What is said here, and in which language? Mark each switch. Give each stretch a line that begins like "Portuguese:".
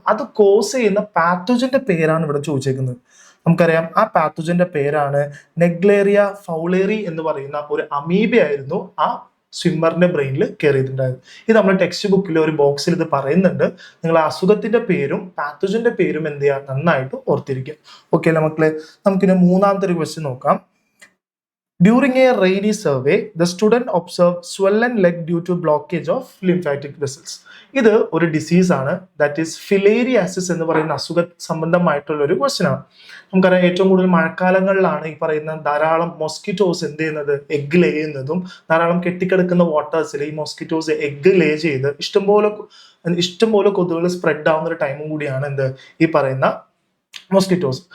Malayalam: അത് കോസ് ചെയ്യുന്ന പാത്തോജന്റെ പേരാണ് ഇവിടെ ചോദിച്ചേക്കുന്നത്. നമുക്കറിയാം ആ പാത്തോജന്റെ പേരാണ് നെഗ്ലേറിയ ഫൗളേറി എന്ന് പറയുന്ന ഒരു അമീബയായിരുന്നു ആ സ്വിമ്മറിന്റെ ബ്രെയിനിൽ കയറിയിട്ടുണ്ടായത്. ഇത് നമ്മുടെ ടെക്സ്റ്റ് ബുക്കിൽ ഒരു ബോക്സിൽ ഇത് പറയുന്നുണ്ട്. നിങ്ങൾ അസുഖത്തിന്റെ പേരും പാത്തോജന്റെ പേരും എന്ത് ചെയ്യുക, നന്നായിട്ട് ഓർത്തിരിക്കുക. ഓക്കെ അല്ലേ മക്കളെ? നമുക്കിനി മൂന്നാമത്തെ ഒരു ക്വസ്റ്റ്യൻ നോക്കാം.
English: During a rainy survey, the student observed swollen leg due to blockage of lymphatic vessels.
Malayalam: ഇത് ഒരു ഡിസീസ് ആണ്. ദാറ്റ് ഈസ് ഫിലേരിയാസിസ് എന്ന് പറയുന്ന അസുഖ സംബന്ധമായിട്ടുള്ള ഒരു ക്വസ്റ്റ്യൻ ആണ്. നമുക്കറിയാം ഏറ്റവും കൂടുതൽ മഴക്കാലങ്ങളിലാണ് ഈ പറയുന്ന ധാരാളം മോസ്കിറ്റോസ് എന്ത് ചെയ്യുന്നത്, എഗ് ലേ ചെയ്യുന്നതും. ധാരാളം കെട്ടിക്കിടക്കുന്ന വാട്ടേഴ്സിൽ ഈ മോസ്കിറ്റോസ് എഗ് ലേ ചെയ്ത് ഇഷ്ടംപോലെ കൊതുകുകൾ സ്പ്രെഡ് ആവുന്ന ഒരു ടൈമും കൂടിയാണ് എന്ത്, ഈ പറയുന്ന മോസ്കിറ്റോസ്.